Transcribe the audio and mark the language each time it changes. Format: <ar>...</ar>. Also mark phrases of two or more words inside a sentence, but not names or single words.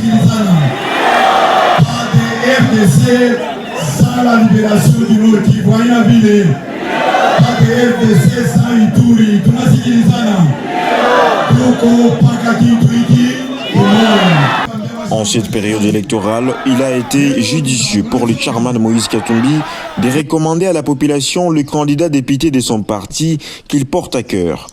<sw>Tunasikilizana.</sw> <fr>RDC sans la libération du Nord Kivu</fr> <sw>haina vile. Pake RDC sans Ituri tunasikilizana. Tuko paka kitu hiki kimoja.</sw> <fr>En cette période électorale, il a été judicieux pour le chairman Moïse Katumbi de recommander à la population le candidat député de son parti qu'il porte à cœur.</fr>